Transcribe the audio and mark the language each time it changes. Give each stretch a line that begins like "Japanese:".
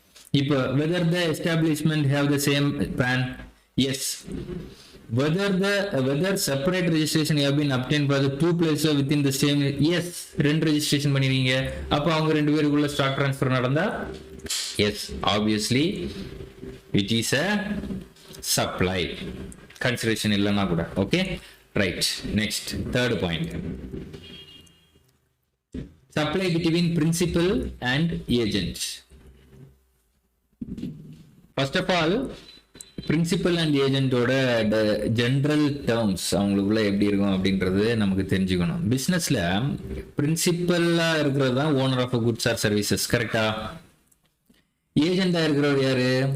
English: இப்போ whether the establishment have the same plan, yes. whether separate registration have been obtained for the 2 places within the same, yes.
Tamil: 2 registration பண்ணிருக்கீங்க, அப்ப அவங்க 2 பேருக்குள்ள stock transfer நடந்தா
English: yes, obviously it is a supply,
Tamil: consideration இல்லனா கூட.
English: okay, right. next, third point, supply between principal and agent.
Tamil: first of all, principal and ஏஜென்ட்டோட general terms அவங்களுக்குள்ள எப்படி இருக்கும் அப்படின்றது நமக்கு தெரிஞ்சுக்கணும். பிசினஸ்ல பிரின்சிபலா இருக்கிறது தான்
English: owner of goods or services,
Tamil: கரெக்டா? ஏஜென்டா இருக்கிறவர் யாரு?